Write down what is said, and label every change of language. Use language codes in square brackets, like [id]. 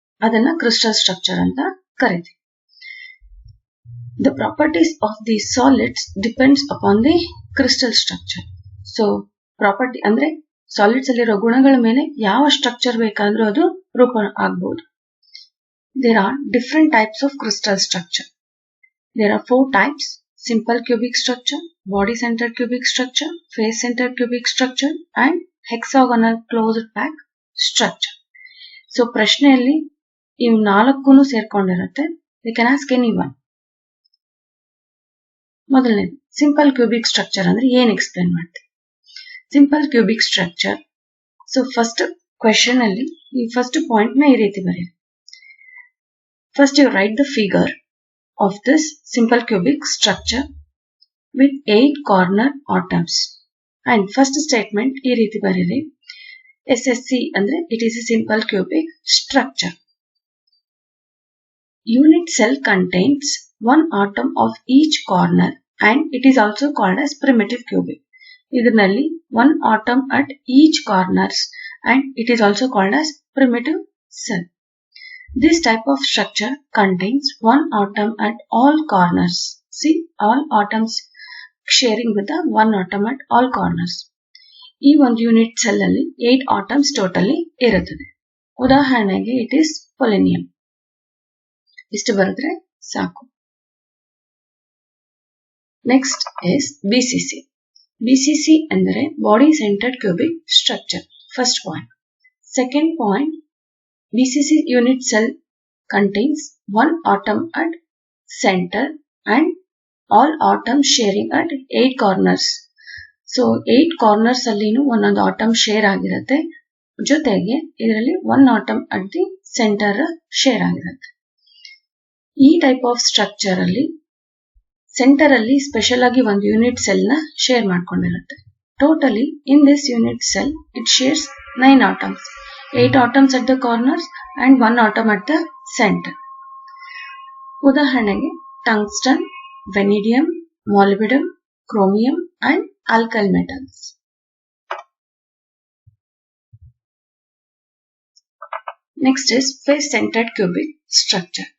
[kn] ಅದನ್ನ crystal structure ಅಂತ ಕರಿತೀವಿ. [en] The properties of the solids depends upon the crystal structure. [kn] So property ಅಂದ್ರೆ solids ಅಲ್ಲಿರೋ ಗುಣಗಳ ಮೇಲೆ ಯಾವ ಸ್ಟ್ರಕ್ಚರ್ ಬೇಕಾದ್ರೂ ಅದು ರೂಪ ಆಗಬಹುದು. [en] There are different types of crystal structure. There are 4 types: simple cubic structure, body centered cubic structure, face centered cubic structure and hexagonal closed pack structure. [kn] So ಪ್ರಶ್ನೆಯಲ್ಲಿ ಇವು 4 ಸೇರ್ಕೊಂಡಿರುತ್ತೆ. [en] You can ask anyone. [kn] ಮೊದಲನೇದು simple cubic structure ಅಂದ್ರೆ ಏನ್ explain ಮಾಡ್ತೀವಿ. Simple cubic structure. So first question ಅಲ್ಲಿ ಈ first point ನ ಈ ರೀತಿ ಬರೀರಿ. [en] First you write the figure of this simple cubic structure with 8 corner atoms. And first statement [kn] ee reeti bariri. [en] SSC andre it is a simple cubic structure. Unit cell contains one atom of each corner and it is also called as primitive cubic. Idinalli one atom at each corners and it is also called as primitive cell. This type of structure contains one atom at all corners. See, all atoms sharing with the one atom at all corners. [kn] ಈ ಒಂದು unit cell ಅಲ್ಲಿ 8 atoms totally ಇರುತ್ತದೆ. ಉದಾಹರಣೆಗೆ it is ಪೊಲಿನಿಯಂ. ಇಷ್ಟು ಬರೆದ್ರೆ ಸಾಕು. [en] Next is BCC. BCC ಅಂದರೆ body centred cubic structure. First point. Second point, BCC unit cell contains one atom at center and all atoms sharing at 8 corners. [kn] So 8 corners allinu ಒಂದೊಂದು atom share ಆಗಿರುತ್ತೆ. ಜೊತೆಗೆ ಇದರಲ್ಲಿ [en] one atom at the center [kn] share ಆಗಿರುತ್ತೆ. ಈ type of structure ಅಲ್ಲಿ centre ಅಲ್ಲಿ special ಆಗಿ ಒಂದು ಯೂನಿಟ್ ಸೆಲ್ ನ share ಮಾಡ್ಕೊಂಡಿರುತ್ತೆ. [en] Totally in this unit cell it shares 9 atoms. 8 atoms at the corners and 1 atom at the center. [kn] ಉದಾಹರಣೆಗೆ tungsten, ವೆನಿಡಿಯಂ, molybdenum, chromium [en] and alkyl metals. Next is face centered cubic structure.